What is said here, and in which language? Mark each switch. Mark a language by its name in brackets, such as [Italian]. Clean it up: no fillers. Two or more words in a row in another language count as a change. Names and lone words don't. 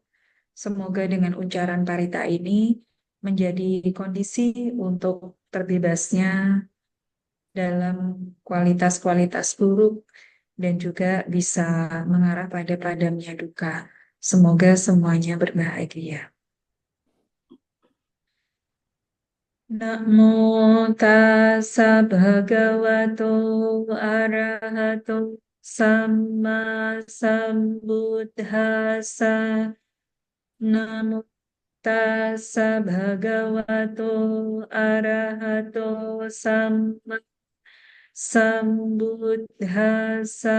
[Indonesian] Semoga dengan ucapan parita ini menjadi kondisi untuk terbebasnya dalam kualitas-kualitas buruk dan juga bisa mengarah pada padamnya duka. Semoga semuanya berbahagia. [Pali] Namo tassa bhagavato arahato samma sambuddhassa. Namo tassa bhagavato arahato samma sambuddhassa.